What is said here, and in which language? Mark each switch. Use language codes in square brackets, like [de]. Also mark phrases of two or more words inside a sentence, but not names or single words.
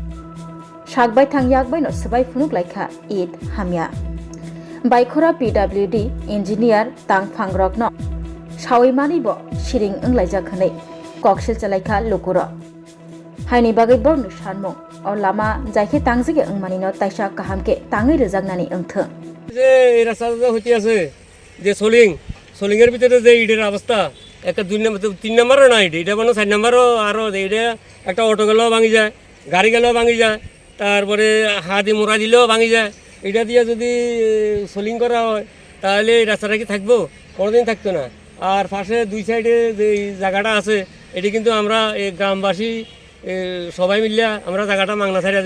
[trp] सागबाय थां याक बायनो सबाय फुनुक लायखा ईद हामिया बाइखुरा PWD इंजिनियर तांफां रकनो सावैमानिबो सिरिं अंलायजाखनै ककशिल चालायखा लुकुरो हायनि बागै बरनु सानमुं अ लामा जायखे तांजगे अंमानिनो तैसा काहामके ताङै रोजागनानि ओंथों [bn] যে এই রাস্তাটা হইতে আছে যে সোলিংয়ের ভিতরে যে ইটের অবস্থা একটা 3 নম্বরও না এটা মানে 4 নম্বরও আরও এটা একটা অটো গেলেও ভাঙি যায় গাড়ি গেলেও ভাঙি যায় তারপরে হাতি মোড়া দিলেও ভাঙি যায় এটা দিয়ে যদি সোলিং করা হয় তাহলে এই রাস্তাটা কি থাকবো কোনোদিন থাকতো না আর পাশে দুই সাইডে যে জায়গাটা আছে এটি কিন্তু আমরা এই গ্রামবাসী সবাই মিলিয়া আমরা জায়গাটা মাংনা ছাড়িয়ে